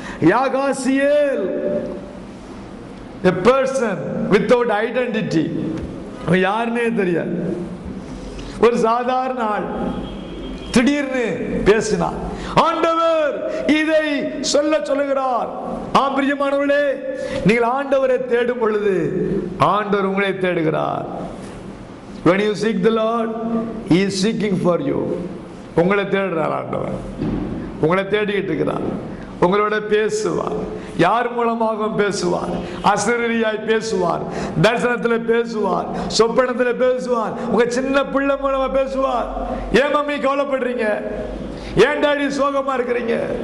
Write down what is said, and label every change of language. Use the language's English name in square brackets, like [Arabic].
[Tamil] யாகாசியேல், [English] a person without identity, [Tamil] யாருன்னே தெரியாது, ஒரு சாதாரண ஆள். திடீர்னு பேசினார். ஆண்டவர் இதை சொல்லுகிறார். ஆம் பிரியமானவர்களே, நீங்கள் ஆண்டவரை தேடும் பொழுது ஆண்டவர் உங்களை தேடுகிறார். [English] When you seek the Lord, He is seeking for you. [Tamil] உங்களை தேடுறார் ஆண்டவர், உங்களை தேடிக்கிட்டு இருக்கிறார். உங்களோட பேசுவார். யார் மூலமாக பேசுவார்? அசரீரியாய் பேசுவார், தரிசனத்தில் பேசுவார், சொப்பனத்தில் பேசுவார், உங்க சின்ன பிள்ளை மூலமா பேசுவார். ஏன் மம்மி கவலைப்படுறீங்க? ஏன் டாடி சோகமா இருக்கிறீங்க?